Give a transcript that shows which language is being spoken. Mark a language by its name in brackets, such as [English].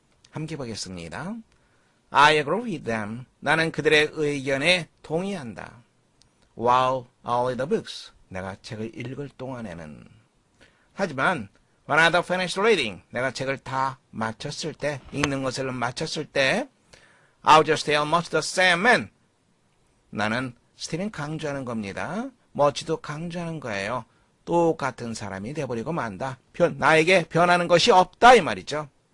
[English] 함께 보겠습니다. I agree with them. [Korean] 나는 그들의 의견에 동의한다. [English] While I read the books. [Korean] 내가 책을 읽을 동안에는. [English] 하지만 when I finished reading. [Korean] 내가 책을 다 마쳤을 때, 읽는 것을 마쳤을 때 I just tell much the same man. 나는 스틸은 강조하는 겁니다. 머치도 강조하는 거예요. 똑같은 사람이 돼버리고 만다. 나에게 변하는 것이 없다 이 말이죠.